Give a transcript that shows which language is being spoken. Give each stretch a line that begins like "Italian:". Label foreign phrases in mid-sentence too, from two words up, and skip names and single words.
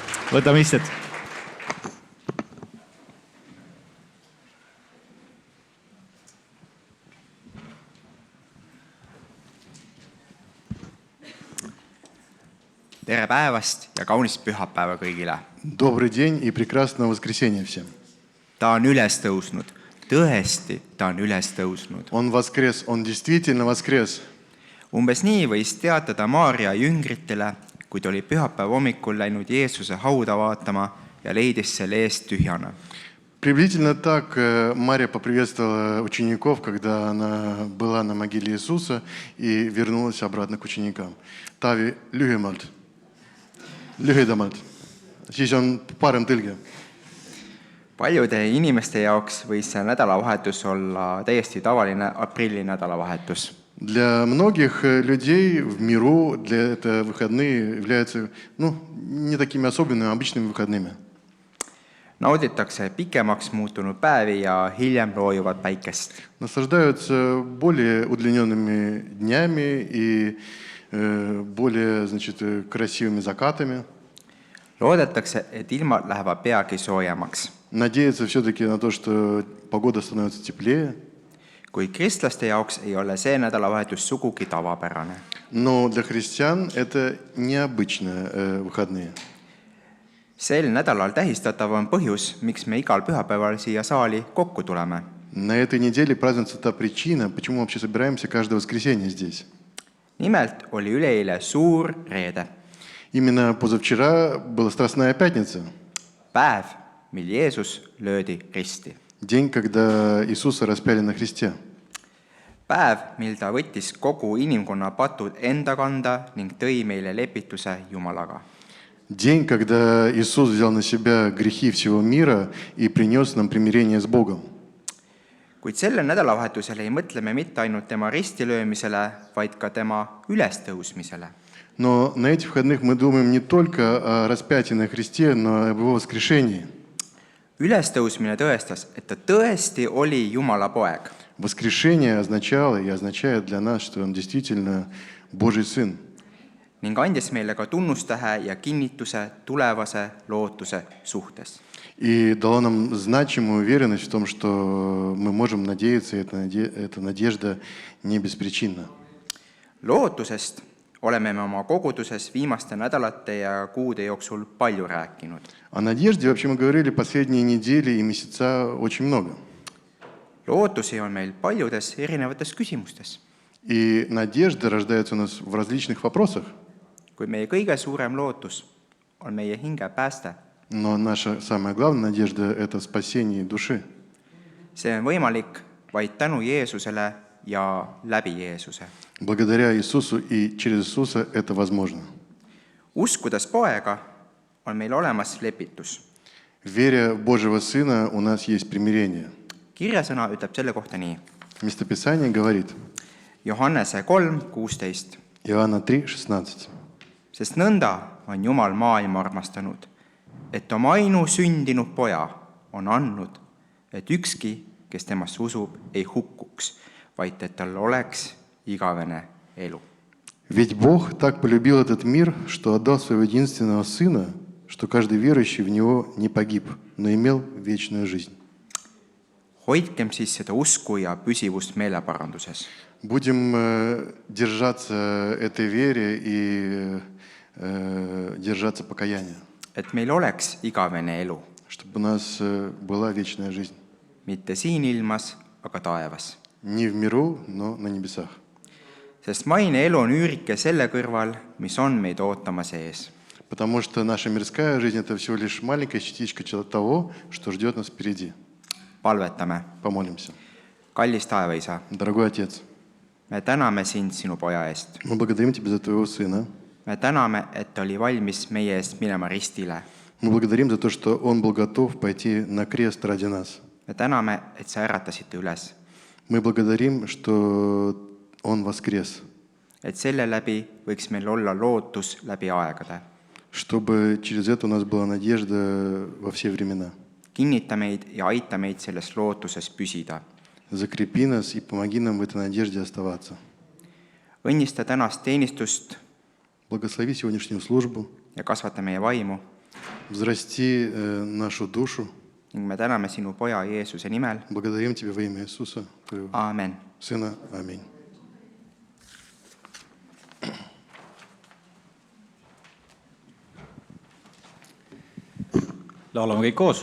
Estonian: Võtame istet. Tere päevast ja kaunist pühapäeva kõigile.
Russian: Добрый день и прекрасного воскресенья всем.
Estonian: Ta on üles tõusnud. Tõesti, ta on üles tõusnud.
Russian: Он воскрес, он действительно воскрес.
Estonian: Umbes nii võis teatada Maarja jüngritele, kui ta oli pühapäeva hommikul läinud Jeesuse hauda vaatama ja leidis selle eest tühjana.
Russian: Приблизительно так Мария поприветствовала учеников, когда она была на могиле Иисуса и вернулась обратно к ученикам.
Estonian: Тави lühemalt. Lühidamalt. Siis on parem tõlge. Paljude inimeste jaoks võis see nädalavahetus olla täiesti tavaline aprilli nädalavahetus.
Russian: Для многих людей в миру для этого выходные являются не такими особенными, обычными выходными.
Estonian: Nauditakse pikemaks muutunud päevi ja hiljem loojuvad päikest.
Russian: Наслаждаются более удлиненными днями и более, красивыми закатами.
Estonian: Loodetakse, et ilmad lähevad peagi soojemaks.
Russian: Надеются все-таки на то, что погода становится теплее.
Estonian: Kuid kristlaste jaoks ei ole see nädalavahetus sugugi tavapärane.
Russian: Но для христиан это необычные выходные.
Estonian: Sel nädalal tähistatav on põhjus, miks me igal pühapäeval siia saali kokku tuleme.
Russian: На этой неделе празднуется та причина, почему мы вообще собираемся каждое воскресенье здесь.
Estonian: Nimelt oli üleeile suur reede.
Russian: Именно позавчера была Страстная пятница.
Estonian: Päev, mil Jeesus löödi risti.
Russian: День, когда Иисуса распяли на кресте.
Estonian: Päev, mil ta võttis kogu inimkonna patud enda kanda ning tõi meile lepituse Jumalaga.
Russian: День, когда Иисус взял на себя грехи всего мира и принес нам примирение с Богом.
Estonian: Kuid sellel nädalavahetusel ei mõtle me mitte ainult tema ristilöömisele, vaid ka tema ülestõusmisele.
Russian: Но на этих выходных мы думаем не только о распятии на кресте, но и об его воскрешении.
Estonian: Ülestõusmine tõestas, et ta tõesti oli Jumala poeg.
Russian: Воскрешение означало и означает для нас, что он действительно Божий Сын.
Estonian: Ning andis meile ka tunnustähe ja kinnituse tulevase lootuse suhtes.
Russian: И дало нам значимую уверенность в том, что мы можем надеяться, и эта надежда не беспричинна.
Estonian: Lootusest oleme me oma koguduses viimaste nädalate ja kuude jooksul palju rääkinud.
Russian: О надежде вообще мы говорили последние недели и месяца очень много.
Estonian: Lootusi on meil paljudes erinevates küsimustes.
Russian: И надежда рождается у нас в различных вопросах.
Estonian: Kui meie kõige suurem lootus on meie hinge pääste,
Russian: Но наша самая главная надежда – это спасение души.
Estonian: see on võimalik vaid tänu Jeesusele ja läbi Jeesuse.
Russian: Благодаря Иисусу и через Иисуса это возможно.
Estonian: Uskudes poega on meil olemas lepitus.
Russian: Веря в Божьего Сына у нас есть примирение.
Estonian: Kirjasõna ütleb selle kohta nii.
Russian: Местописание говорит,
Estonian: Johannese 3:16.
Russian: Иоанна 3:16.
Estonian: Sest nõnda on Jumal maailma armastanud, et oma ainusündinud poja on andnud, et ükski, kes temasse usub, ei hukkuks, vaid et tal oleks igavene elu.
Russian: Ведь Бог так полюбил этот мир, что отдал своего единственного Сына, что каждый верующий в Него не погиб, но имел вечную жизнь.
Estonian: Hoidkem siis seda usku ja püsivust meeleparanduses.
Russian: Будем держаться этой вере и держаться покаяния.
Estonian: Et meil oleks igavene elu.
Russian: Чтобы у нас была вечная жизнь.
Estonian: Mitte siin ilmas, aga taevas.
Russian: Не в миру, но на небесах.
Estonian: Sest maine elu on üürike selle kõrval, mis on meid ootamas ees.
Russian: Потому что наша мирская жизнь – это всего лишь маленькая частичка того, что ждет нас впереди.
Estonian: Palvetame.
Russian: Помолимся.
Estonian: Kallis taevaisa,
Russian: Дорогой Отец,
Estonian: me täname sind sinu poja eest.
Russian: мы благодарим Тебя за Твоего Сына.
Estonian: Me täname, et ta oli valmis meie eest minema ristile.
Russian: Мы благодарим за то, что Он был готов пойти на крест ради нас.
Estonian: Me täname, et sa äratasite üles.
Russian: Мы благодарим, что Он воскрес.
Estonian: Et selle läbi võiks meil olla lootus läbi aegade.
Russian: Чтобы через это у нас была надежда во все времена.
Estonian: Kinnita meid ja aita meid selles lootuses püsida.
Russian: Закрепи нас и помоги нам в этой надежде оставаться.
Estonian: Õnnista tänast teenistust
Russian: Благослови сегодняшнюю службу
Estonian: ja kasvata meie vaimu.
Russian: взрасти нашу душу.
Estonian: ning me täname sinu poja Jeesuse nimel.
Russian: Благодарим Тебя во имя Иисуса, Твоего
Estonian: Aamen.
Russian: Сына. Аминь.
Estonian: Laulame kõik koos.